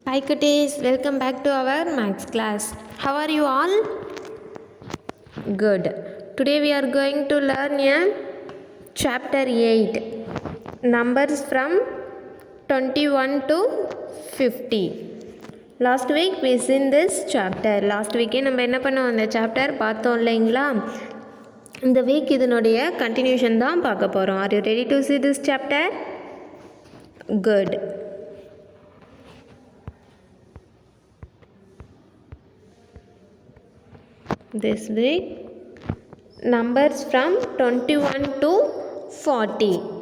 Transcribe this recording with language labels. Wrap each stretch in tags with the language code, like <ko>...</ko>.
<en>Hi cuties, welcome back to our maths class. How are you all? Good. Today we are going to learn a chapter 8, numbers from 21 to 50. Last week we seen this chapter. Last week</en> <ta>நம்ம என்ன பண்ணோம், அந்த chapter பார்த்தோம் இல்லைங்களா? இந்த week இதனுடைய continuation தான் பார்க்க போகிறோம்.</ta> <en>Are you ready to see this chapter? Good. This week numbers from 21 to 40.</en>